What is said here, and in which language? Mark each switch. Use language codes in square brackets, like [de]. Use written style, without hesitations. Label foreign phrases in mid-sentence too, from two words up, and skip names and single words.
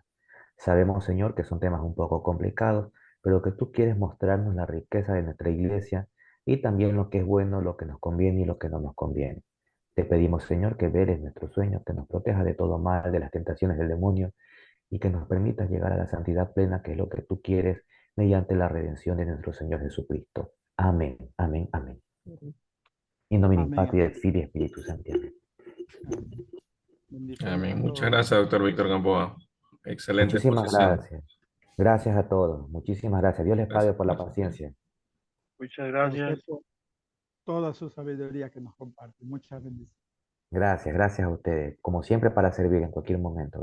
[es] Sabemos, Señor, que son temas un poco complicados, pero que tú quieres mostrarnos la riqueza de nuestra iglesia y también lo que es bueno, lo que nos conviene y lo que no nos conviene. Te pedimos, Señor, que veles nuestros sueños, que nos protejas de todo mal, de las tentaciones del demonio y que nos permitas llegar a la santidad plena, que es lo que tú quieres, mediante la redención de nuestro Señor Jesucristo. Amén, amén, amén. [la] In nomine [es] Amén. [la] Patri et Filii et Spiritus Sancti. [es] Amén. Amén. Bendiciones Amén. a Muchas todos. gracias, doctor Víctor Gamboa. Excelente Muchísimas exposición. gracias. Gracias a todos. Muchísimas gracias. Dios les pague Gracias. por la paciencia. Muchas A usted gracias. por toda su sabiduría que nos comparte. Muchas bendiciones. Gracias, gracias a ustedes. Como siempre, para servir en cualquier momento.